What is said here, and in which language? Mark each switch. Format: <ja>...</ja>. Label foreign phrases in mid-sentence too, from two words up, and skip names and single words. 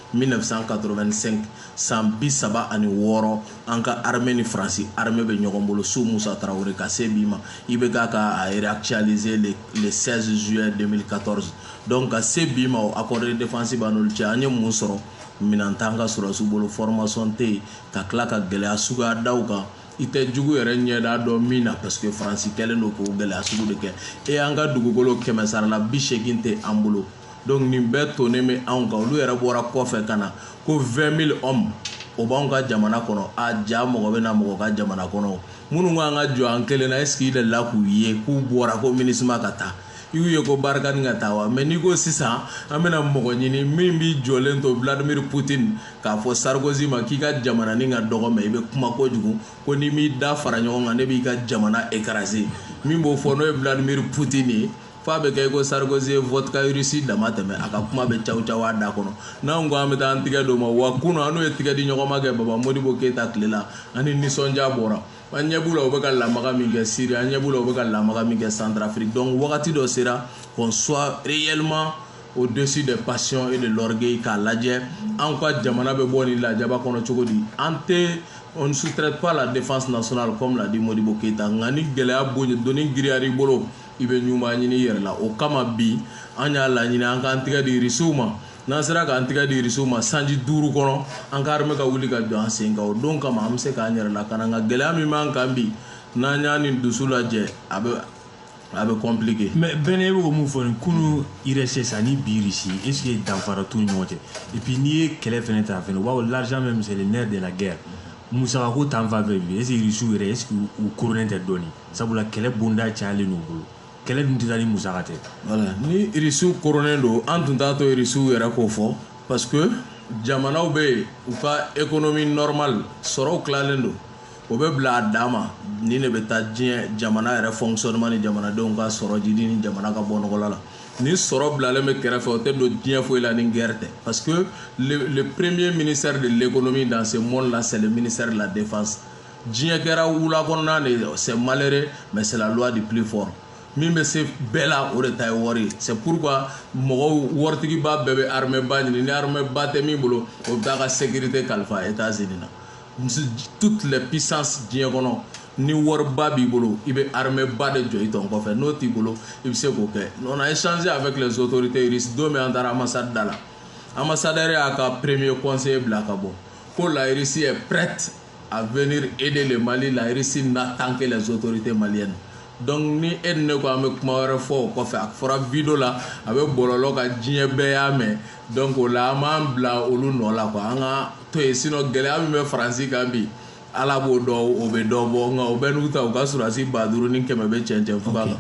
<bm>1985 san 36 an ka armée ni Faransi armée bɛ ɲɔgɔn bolo sous Moussa Traoré ka se bi ma i bɛ ka</bm> <fr>réactualiser le 16 juillet 2014</fr> <bm>donc ka se bi ma o</bm> <fr>accord de défense</fr> <bm>b'a n'olu cɛ an ye mun sɔrɔ minan t'an ka sɔrɔsiw bolo formation tɛ yen ka tila ka gɛlɛya suguya daw kan i tɛ jugu yɛrɛ ɲɛda dɔn min na parce que Faransi kɛlen don k'o gɛlɛya sugu de kɛ an ka dugukolo 100 sara la 80 tɛ an bolo donc nin bɛɛ tonnen bɛ anw kan olu yɛrɛ bɔra kɔfɛ ka na ko 20,000 hommes o b'anw ka jamana kɔnɔ a ja mɔgɔ bɛ na mɔgɔ ka jamana kɔnɔ minnu k'an ka jɔ an kelen na est-ce que i delila k'u ye k'u bɔra ko MINUSMA ka taa i y'u ye ko barika ni ka taa wa mais n'i ko sisan an bɛna mɔgɔ ɲini min b'i jɔlen to Vladimir Poutine k'a fɔ Sarkozy ma k'i ka jamana ni ka dɔgɔ mais i bɛ kuma kojugu ko n'i m'i da fara ɲɔgɔn kan ne b'i ka jamana écraser min b'o fɔ n'o ye Vladimir Poutine ye f'a bɛ kɛ i ko Sarkozy ye vodka Russie dama tɛmɛ a ka kuma bɛ caw caw a da kɔnɔ n'anw ko an bɛ taa an tigɛ d'o ma wa kunun an n'o ye tigɛ di ɲɔgɔn ma kɛ Baba Modibo Keyita tile la ani nisɔndiya bɔra an ɲɛ b'u la u bɛ ka lamaga min kɛ Syrie an ɲɛ b'u la u bɛ ka lamaga min kɛ Centrafrique donc wagati dɔ sera</bm> <fr>qu'on soit réellement au-dessus des passions et de l'orgueil</fr> <bm>k'a lajɛ an ka jamana bɛ bɔ nin lajaba kɔnɔ cogo di an tɛ</bm> <fr>on ne sous-traite pas la défense nationale comme l'a dit</fr> <bm>Modibo Keyita nka ni gɛlɛya donni giriya i bolo i bɛ ɲuman ɲini i yɛrɛ la o kama bi an y'a laɲini an k'an tigɛ di Russiw ma n'an sera k'an tigɛ di Russiw ma sanji 5 kɔnɔ an ka armée ka wuli ka jɔ an sen kan o don kama an bɛ se k'an yɛrɛ lakana nka gɛlɛya min b'an kan bi n'an y'a nin dusu lajɛ a bɛ compliqué. mais bɛnɛ bɛ ko mun fɔ nin kunu IRSS ani bi Russie est-ce que danfara t'u ni ɲɔgɔn cɛ et puis n'i ye kɛlɛ fɛnɛ ta fɛnɛ u b'a fɔ</bm> <fr>l'argent même c'est le nerf de la guerre</fr> <bm>musaka ko t'an fan fɛ bi est-ce que Russiw yɛrɛ est-ce que u koronnen tɛ dɔɔni sabula kɛlɛ bonda cayalen n'u bolo kɛlɛ dun tɛ taa ni musaka tɛ. voilà ni Russiw koronnen don an tun t'a to Russiw yɛrɛ k'o fɔ parce que jamanaw bɛ yen u ka</bm> <fr>économie normale</fr> <bm>sɔrɔw tilalen don o bɛ bila a dan ma ni ne bɛ taa diɲɛ jamana yɛrɛ fonctionnement ni jamanadenw ka sɔrɔ jidi ni jamana ka bɔ nɔgɔla la ni sɔrɔ bilalen bɛ kɛrɛfɛ o tɛ don diɲɛ foyi la ni guerre tɛ parce</bm> <fr>que le premier ministère de l'économie dans ce monde là c'est le ministère de la défense</fr> <bm>diɲɛ kɛra wula kɔnɔna de</bm> <fr>c'est malheureux mais c'est la loi du plus fort</fr> <bm>min bɛ se bɛɛ la o de ta ye wari</bm> <fr>c'est pourquoi</fr> <bm>mɔgɔw waritigiba bɛɛ bɛ armée ba ɲini ni armée ba tɛ min bolo o bɛ taa ka sécurité kalifa États-Unis na</bm> <fr>toutes les puissances</fr> <bm>diɲɛ kɔnɔ ni wariba b'i bolo i bɛ armée ba de jɔ i tɔn kɔfɛ n'o t'i bolo i bɛ se k'o kɛ</bm> <fr>on a échangé avec les autorités russes</fr> <bm>don min an taara ambassade da la ambassadeur y'a ka</bm> <fr>premier conseiller</fr> <bm>bila ka bɔ ko</bm> <fr>la Russie est prête à venir aider le Mali la Russie n'attend que les autorités maliennes</fr> <bm>donc ni e ni ne ko an bɛ kuma wɛrɛ fɔ o kɔfɛ a fɔra vidéo la a bɛ bɔlɔlɔ ka diɲɛ bɛɛ y'a mɛn donc o la an b'an bila olu nɔ la quoi an ka to yen sinon gɛlɛya min bɛ Faransi kan bi ala b'o dɔn o bɛ dɔ bɔ nka o bɛ n'u ta u ka sɔrɔdasi 5,000 ni 100 bɛ cɛncɛn fuga la.</bm>